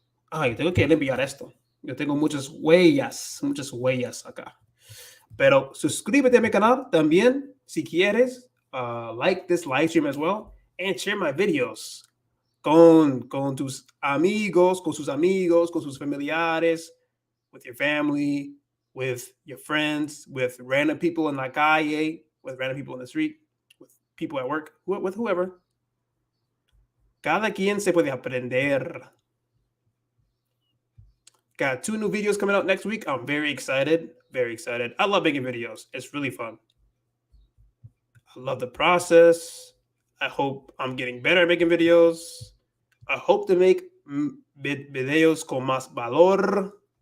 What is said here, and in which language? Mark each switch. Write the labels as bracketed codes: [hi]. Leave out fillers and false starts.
[es] Ay, tengo que limpiar esto. Yo tengo muchas huellas acá. Pero suscríbete a mi canal también si quieres. [en] Like this live stream as well. And share my videos [es] con tus amigos, con sus amigos, con sus familiares, [en] with your family, with your friends, with random people in [es] la calle, [en] with random people in the street, with people at work, with whoever. [es] Cada quien se puede aprender. [en] Got 2 new videos coming out next week. I'm very excited. Very excited. I love making videos. It's really fun. I love the process. I hope I'm getting better at making videos. I hope to make videos [es] con más valor.